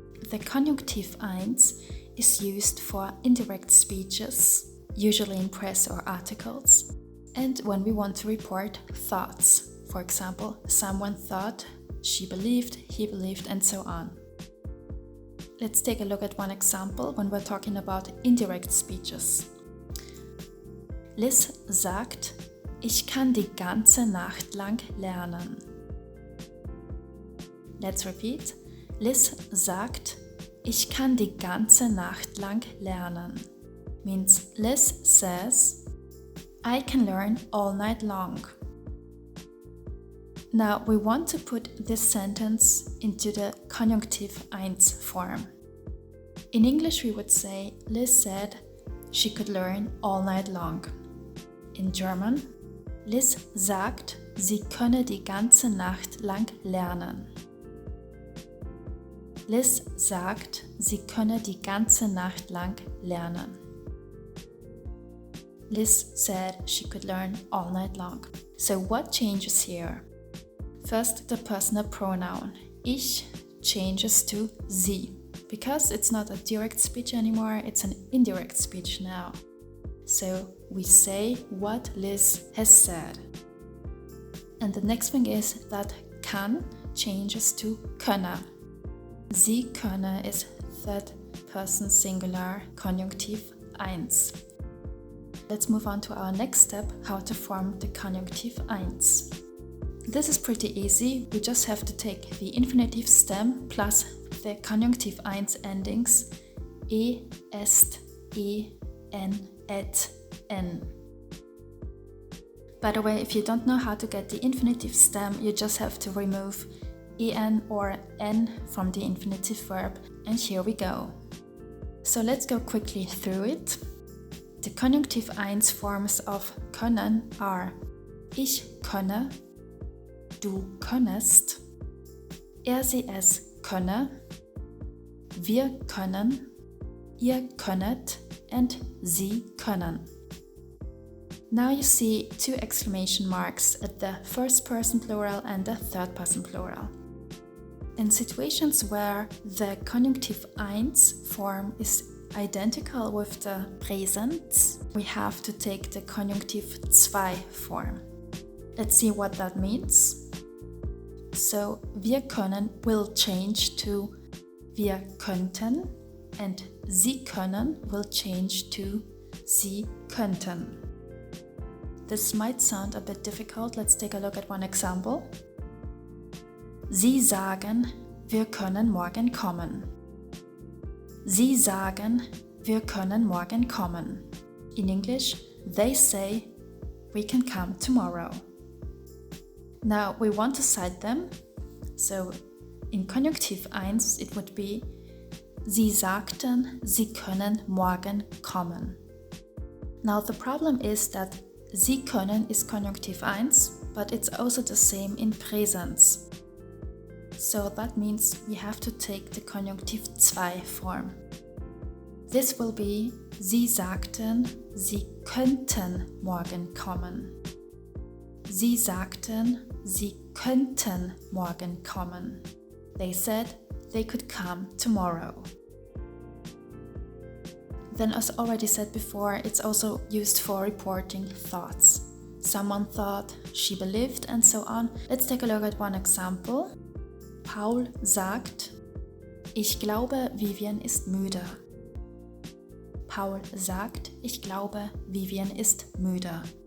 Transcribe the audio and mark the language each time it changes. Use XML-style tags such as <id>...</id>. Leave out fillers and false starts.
<en>The Konjunktiv 1 is used for indirect speeches, usually in press or articles, and when we want to report thoughts. For example, someone thought, she believed, he believed, and so on. Let's take a look at one example when we're talking about indirect speeches.</en> <de>Liz sagt, ich kann die ganze Nacht lang lernen.</de> <en>Let's repeat.</en> <de>Liz sagt, ich kann die ganze Nacht lang lernen.</de> <en>Means Liz says, I can learn all night long. Now we want to put this sentence into the Konjunktiv 1 form. In English we would say, Liz said she could learn all night long. In German,</en> <de>Liz sagt, sie könne die ganze Nacht lang lernen. Liz sagt, sie könne die ganze Nacht lang lernen.</de> <en>Liz said she could learn all night long. So what changes here? First, the personal pronoun. Ich changes to sie. Because it's not a direct speech anymore, it's an indirect speech now. So we say what Liz has said. And the next thing is that kann changes to könne. Sie könne is third person singular Konjunktiv 1. Let's move on to our next step, how to form the Konjunktiv 1. This is pretty easy, we just have to take the infinitive stem plus the Konjunktiv 1 endings est, en, et, n. By the way, if you don't know how to get the infinitive stem, you just have to remove en or n from the infinitive verb, and here we go. So let's go quickly through it. The Konjunktiv 1 forms of können are ich könne, du könnest, sie es könne, wir können, ihr könnet, and sie können. Now you see 2 exclamation marks at the first person plural and the third person plural. In situations where the Konjunktiv 1 form is identical with the presens, we have to take the Konjunktiv 2 form. Let's see what that means. So, wir können will change to wir könnten, and sie können will change to sie könnten. This might sound a bit difficult. Let's take a look at one example.</en> <de>Sie sagen, wir können morgen kommen. Sie sagen, wir können morgen kommen.</de> <en>In English, they say, we can come tomorrow. Now we want to cite them. So in Konjunktiv 1 it would be</en> <de>Sie sagten, sie können morgen kommen.</de> <en>Now the problem is that Sie können is Konjunktiv 1, but it's also the same in presens. So that means we have to take the Konjunktiv 2 form. This will be</en> <de>Sie sagten, sie könnten morgen kommen. Sie sagten, sie könnten morgen kommen.</de> <en>They said they could come tomorrow. Then, as already said before, it's also used for reporting thoughts. Someone thought, she believed, and so on. Let's take a look at one example.</en> <de>Paul sagt, ich glaube, Vivian ist müde. Paul sagt, ich glaube, Vivian ist müde.</de>